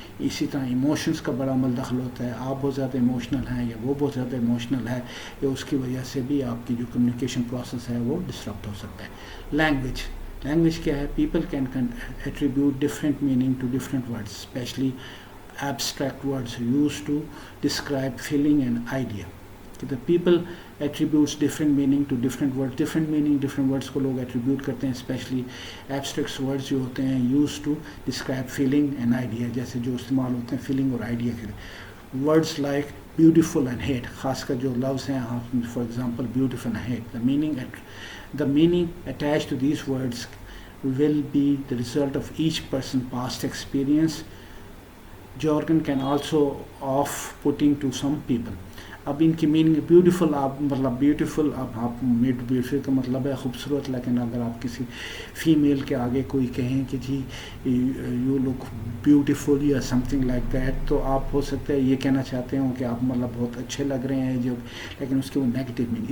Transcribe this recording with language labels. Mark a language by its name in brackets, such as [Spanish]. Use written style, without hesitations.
[Urdu] اسی طرح ایموشنس کا بڑا عمل دخل ہوتا ہے. آپ بہت زیادہ ایموشنل ہیں یا وہ بہت زیادہ ایموشنل ہے، یا اس کی وجہ سے بھی آپ کی جو کمیونیکیشن پروسیس ہے وہ ڈسرپٹ ہو سکتا ہے. [English] Language کیا ہے؟ People can attribute different meaning to different words, especially abstract words use to describe feeling and idea. The people attributes different meaning to different words. different words [Urdu] کو لوگ attribute کرتے ہیں, [English] especially abstract words [Urdu] جو ہوتے ہیں [English] used to describe feeling and idea, [Urdu] جیسے جو استعمال ہوتے ہیں feeling اور idea کے لیے. [English] words like beautiful and hate, [Urdu] خاص کر جو لفظ ہیں, [English] for example beautiful and hate, the meaning attached to these words will be the result of each person's past experience jargon can also off-putting to some people. [Urdu] اب ان کی meaning beautiful, آپ مطلب beautiful, اب آپ بیوٹیفل کا مطلب ہے خوبصورت، لیکن اگر آپ کسی فیمیل کے آگے کوئی کہیں کہ جی [English] you look beautiful [Urdu] یا [English] something like that, [Urdu] تو آپ ہو سکتا ہے یہ کہنا چاہتے ہوں کہ آپ مطلب بہت اچھے لگ رہے ہیں جو، لیکن اس کے وہ نیگیٹو میننگ.